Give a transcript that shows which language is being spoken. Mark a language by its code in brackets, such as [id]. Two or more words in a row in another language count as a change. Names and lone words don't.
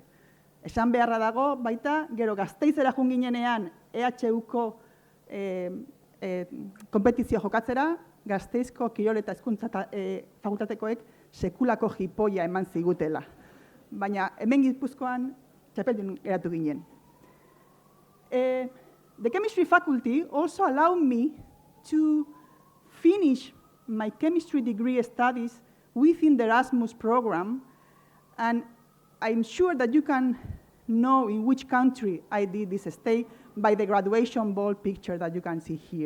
[eu] Esan beharra dago, baita, gero Gasteizera joan ginenean EHUko konpetizio jokatzera, Gasteizko kirol eta hezkuntza fakultatekoek sekulako jipoia eman zigutela. Baina hemen Gipuzkoan txapeldun geratu ginen. [en] The chemistry faculty also allowed me to finish my chemistry degree studies within the Erasmus program, and I'm sure that you can know in which country I did this stay by the graduation ball picture that you can see here.